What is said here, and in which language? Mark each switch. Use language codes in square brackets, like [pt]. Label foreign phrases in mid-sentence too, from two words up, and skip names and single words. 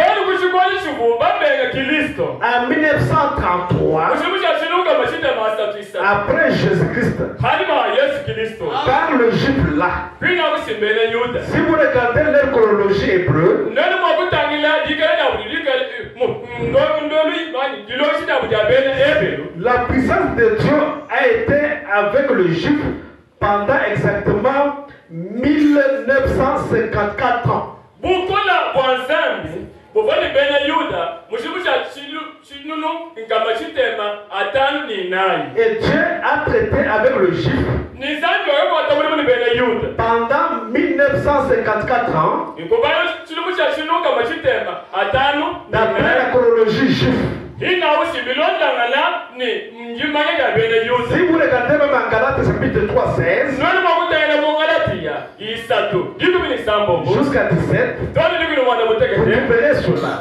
[fr] en 1933, après Jésus-Christ, par le juif là, si vous regardez leur chronologie hébreu, la puissance de Dieu a été avec le juif pendant exactement 1954 ans. [lua] bovani bene Yuda mushimusha chinunu nkamachitema atanu ni nai. [fr] Et Dieu a traité avec le juif pendant 1954 ans d'après la chronologie juive. Si vous regardez même en Galates chapitre 3, 16 jusqu'à 17, vous verrez cela.